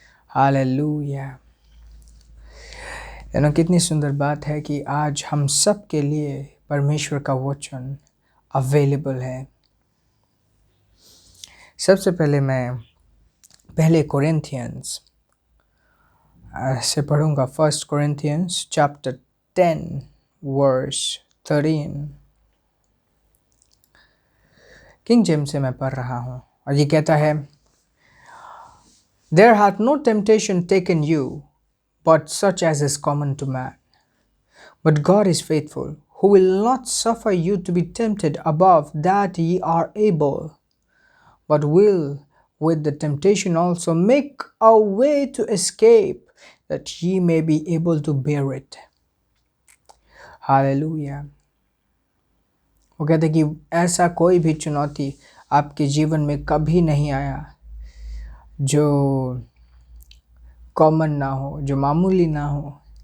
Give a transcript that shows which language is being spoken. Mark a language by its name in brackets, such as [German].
[Hindi] Hallelujah. कितनी सुंदर बात है कि आज हम सब के लिए परमेश्वर का वचन अवेलेबल है। सबसे पहले मैं पहले कोरिन्थियंस से पढ़ूंगा। 1 कोरिन्थियंस चैप्टर 10 वर्स 13। किंग जेम्स से मैं पढ़ रहा हूँ और ये कहता है, [English] There hath no temptation taken you but such as is common to man. But God is faithful, who will not suffer you to be tempted above that ye are able, but will with the temptation also make a way to escape, that ye may be able to bear it. [Hindi] Hallelujah. वो कहते कि ऐसा कोई भी चुनौती आपके जीवन में कभी नहीं आया जो कॉमन ना हो, जो मामूली ना हो।